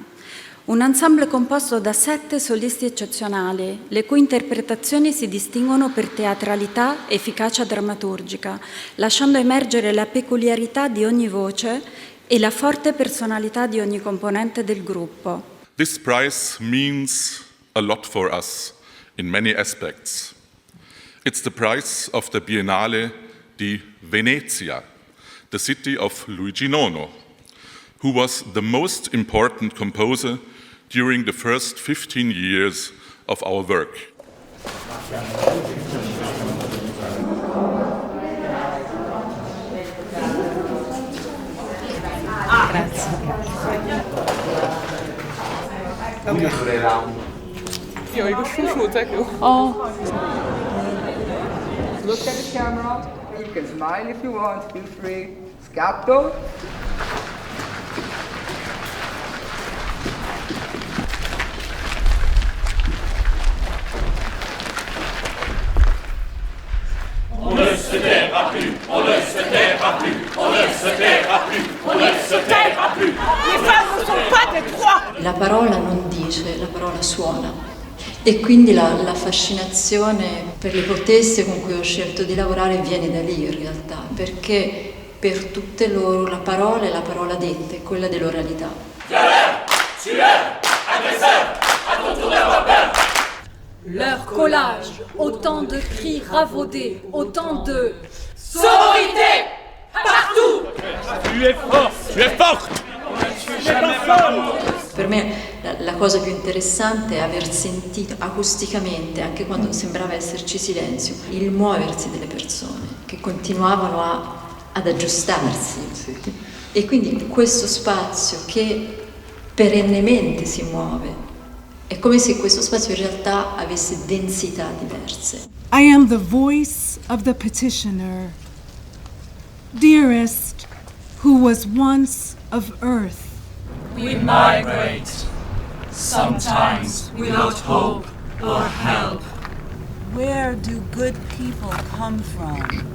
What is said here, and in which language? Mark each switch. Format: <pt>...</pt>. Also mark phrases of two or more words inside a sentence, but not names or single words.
<it>Un ensemble composto da 7 solisti eccezionali, le cui interpretazioni si distinguono per teatralità e efficacia drammaturgica, lasciando emergere la peculiarità di ogni voce e la forte personalità di ogni componente del gruppo.</it> <en>This prize means a lot for us in many aspects. It's the prize of the Biennale di Venezia, the city of Luigi Nono, who was the most important composer during the first 15 years of our work.</en> <it>Io dico sciusciuta che</it> <en>Look at the camera. You can smile if you want. Feel free.</en> <it>Scatto.</it> <fr>On ne se taira plus, on ne se taira plus, on ne se taira plus, on ne se taira plus. Les femmes ne sont pas des proies.</fr> <it>La parola non dice, la parola suona. E quindi la fascinazione per le proteste con cui ho scelto di lavorare viene da lì in realtà, perché per tutte loro la parola è la parola detta, è quella dell'oralità.</it> <fr>Leur collage, autant de cris ravaudés, autant de sororité partout. Tu es fort, tu es forte.</fr> <it>Per me la cosa più interessante è aver sentito acusticamente, anche quando sembrava esserci silenzio, il muoversi delle persone che continuavano ad aggiustarsi. E quindi questo spazio che perennemente si muove, è come se questo spazio in realtà avesse densità diverse.</it> <en>I am the voice of the petitioner, dearest, who was once of earth. We migrate, sometimes without hope or help. Where do good people come from?</en>